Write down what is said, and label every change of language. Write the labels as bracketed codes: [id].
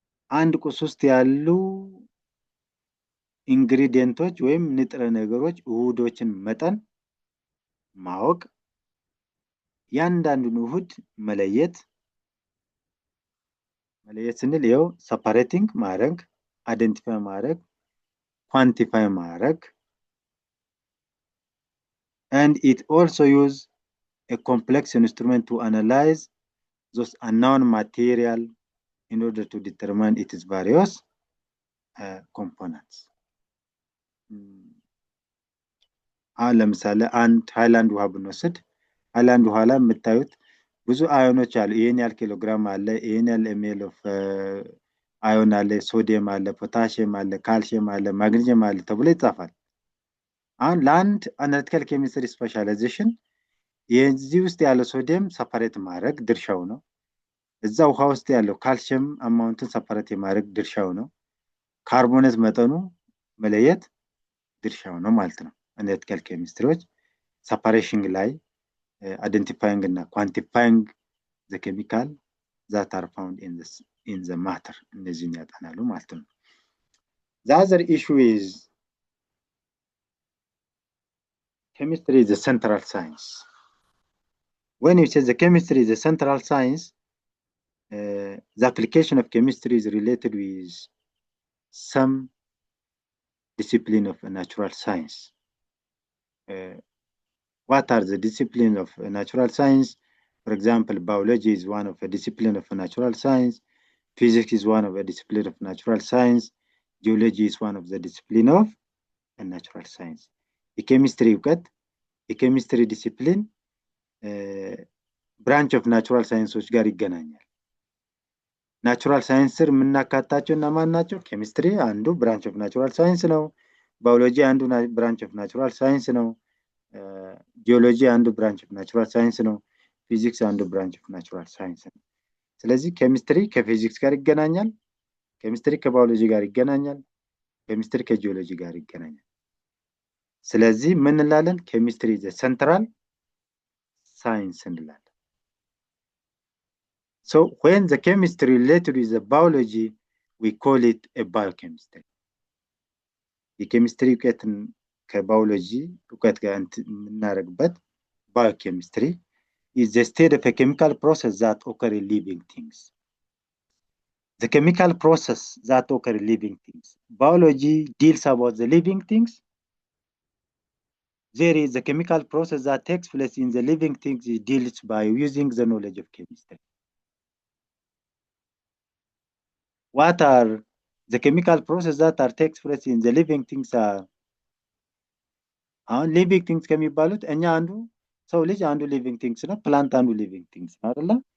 [am] አንድ ቁስ ውስጥ ያሉ ኢንግሪዲየንቶች ወይም ንጥረ ነገሮች ውህዶችን መጠን ማወቅ፣ ያንዳንዱን ውህድ መለየት ስንል ይኸው separating ማድረግ፣ identify ማድረግ፣ quantify ማድረግ, [en] and it also use a complex instrument to analyze those unknown material in order to determine its various components. [am] ለምሳሌ አንድ ሃይላንድ ውሃ ብንወስድ ሃይላንድ ውሃ ላይ የምታዩት ብዙ አዮኖች አሉ። ይሄን ያህል ኪሎግራም አለ፣ ይሄን ያህል ml of አዮን አለ፣ ሶዲየም አለ፣ ፖታሺየም አለ፣ ካልሲየም አለ፣ ማግኒዚየም አለ ተብሎ ይጻፋል። አሁን ለአንድ አናሊቲካል ኬሚስትሪ ስፔሻላይዜሽን የዚህ ውስጥ ያለው ሶዲየም ሰፓሬት ማድረግ ድርሻው ነው። እዛ ውሃ ውስጥ ያለው ካልሲየም አማውንትን ሰፓሬት ማድረግ ድርሻው ነው። ካርቦኔት መጠኑ መለየት ድርሻው ነው ማለት ነው። አናሊቲካል ኬሚስትሪዎች separation ላይ [en] identifying and quantifying the chemical that are found in the matter [am] እነዚህን ያጠናሉ ማለት ነው። [en] The other issue is chemistry is a central science. When you say the chemistry is a central science, the application of chemistry is related with some discipline of natural science. What are the disciplines of natural science? For example, biology is one of a discipline of natural science. Physics is one of a discipline of natural science. Geology is one of the discipline of natural science. [am] The chemistry እውቀት የኬሚስትሪ ዲሲፕሊን ብራንች ኦፍ ናቹራል ሳይንሶች ጋር ይገናኛል። ናቹራል ሳይንስ ስር የምናካታቸው እና ማን ናቸው? ኬሚስትሪ አንዱ ብራንች ኦፍ ናቹራል ሳይንስ ነው። ባዮሎጂ አንዱ ብራንች ኦፍ ናቹራል ሳይንስ ነው። ጂኦሎጂ አንዱ ብራንች ኦፍ ናቹራል ሳይንስ ነው። ፊዚክስ አንዱ ብራንች ኦፍ ናቹራል ሳይንስ ነው። ስለዚህ ኬሚስትሪ ከፊዚክስ ጋር ይገናኛል፣ ኬሚስትሪ ከባዮሎጂ ጋር ይገናኛል፣ ኬሚስትሪ ከጂኦሎጂ ጋር ይገናኛል። ስለዚህ ምን እንላለን? [en] ኬሚስትሪ is a central science [am] እንላለን። [en] So when the chemistry related with the biology, we call it a biochemistry. [am] የኬሚስትሪ እውቀትን ከባዮሎጂ እውቀት ጋር የምናደርግበት [en] biochemistry is the state of a chemical process that occur in living things. The chemical process that occur in living things. Biology deals about the living things. There is a chemical process that takes place in the living things. It deals by using the knowledge of chemistry. What are the chemical processes that takes place in the living things? [am] Living things ከሚባሉት እኛ አንዱ ሰው ልጅ አንዱ living things ነው። ፕላንት አንዱ living things ነው አይደለ?